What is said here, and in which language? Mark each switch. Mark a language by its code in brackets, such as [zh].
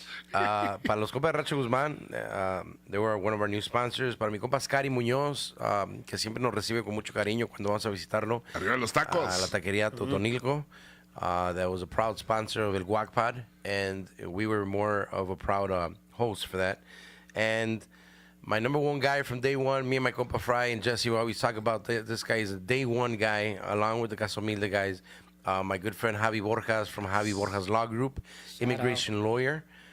[es] Para los compas de Rancho Guzmán, [en] they were one of our new sponsors. [es] Para mi compa Scary Muñoz, que siempre nos recibe con mucho cariño cuando vamos a visitarlo. Arriba los tacos. A la taquería Totonilco. [en] That was a proud sponsor of El Guac Pod, and we were more of a proud host for that. And my number one guy from day one, me and my compa Fry and Jesse, we always talk about this guy is a day one guy, along with the Casomilde guys. My good friend Javi Borjas from Javi Borjas Law Group, immigration lawyer.